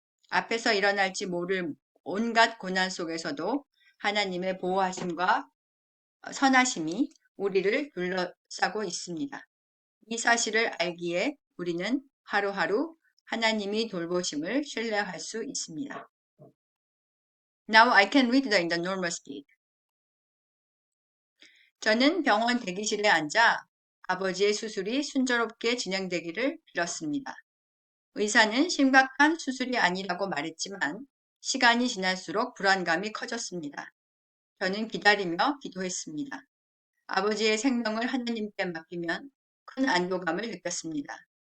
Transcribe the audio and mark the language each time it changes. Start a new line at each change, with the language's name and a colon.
Korean: 앞에서 일어날지 모를 온갖 고난 속에서도 하나님의 보호하심과 선하심이 우리를 둘러싸고 있습니다. 이 사실을 알기에 우리는 하루하루 하나님이 돌보심을 신뢰할 수 있습니다.
English: Now I can read in the normal speed.
Korean: 저는 병원 대기실에 앉아 아버지의 수술이 순조롭게 진행되기를 빌었습니다. 의사는 심각한 수술이 아니라고 말했지만 시간이 지날수록 불안감이 커졌습니다. 저는 기다리며 기도했습니다. 아버지의 생명을 하나님께 맡기면 큰 안도감을 느꼈습니다.